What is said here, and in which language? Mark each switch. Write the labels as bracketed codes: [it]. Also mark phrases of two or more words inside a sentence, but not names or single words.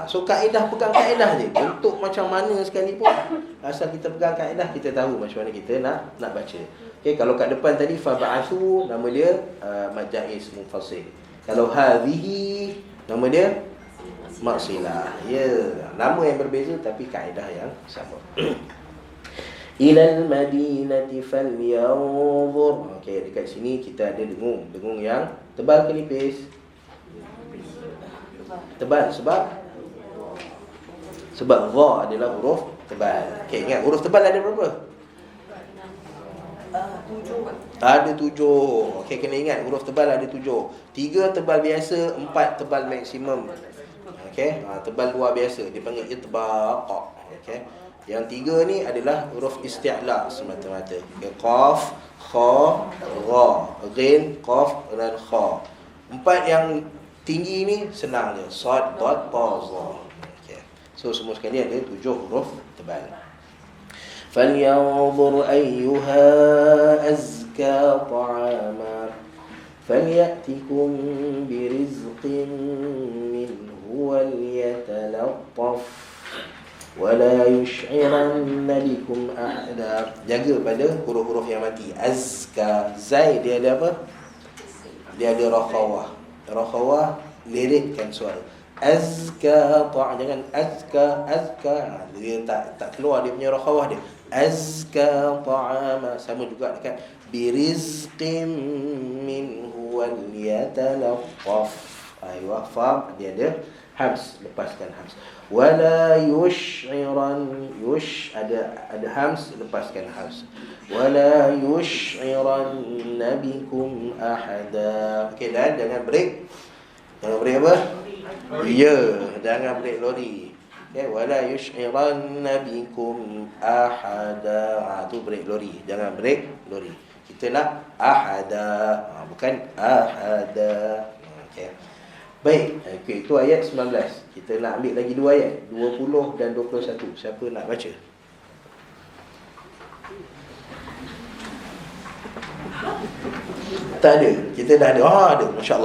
[ms] So kaedah, pegang kaedah je. Bentuk macam mana sekalipun, asal kita pegang kaedah, kita tahu macam mana kita nak baca. Okey, kalau kat depan tadi fab'athu, nama dia mad jaiz munfasil. Kalau hadhihi, nama dia maksilah. Ya, nama yang berbeza tapi kaedah yang sama. [ar] إلى المدينة فلينظر. [ms] Okey, dekat sini kita ada dengung. Dengung yang tebal ke nipis? Tebal. Sebab dha adalah huruf tebal. Okey, ingat huruf tebal ada berapa? 7. Ada 7. Okey, kena ingat huruf tebal ada 7. 3 tebal biasa, 4 tebal maksimum. Okey, tebal luar biasa dipanggil itbaq. Okey. Yang 3 ni adalah huruf isti'la semata-mata. Qaf, kha, gha, ghin, qaf dan kha. 4 yang tinggi ni senang je. Sad, dad, ta, za. Okey. So semua sekali ada 7 huruf tebal. [ar] فلينظر أيها أزكى طعاما فليأتكم برزق منه وليتلطف ولا يشعرن بكم أحدا. [ms] Jaga pada huruf-huruf yang mati. Azka, zai dia ada apa? Dia ada rakhawah. Rakhawah lirikkan suara. Azka jangan azka. Dia tak keluar dia punya rakhawah dia. [ar] أزكى طعاما, [ms] sama juga dekat [ar] برزق منه وليتلطف. [ms] Aywa, fa dia ada hams, lepaskan hams. [ar] ولا يشعرن, [ms] ada hams, lepaskan hams. [ar] ولا يشعرن بكم أحدا. [ms] Okey, dan jangan break. Jangan break apa? Ya, jangan break lori. [ar] Okay, ولا يشعرن بكم أحدا. [ms] Tu break lori. Jangan break lori. Kita nak ahada, bukan ahada. Okey. Baik, okay, itu ayat 19. Kita nak ambil lagi 2 ayat, 20 dan 21. Siapa nak baca? Tak ada. Kita dah ada. Ada, masya-Allah.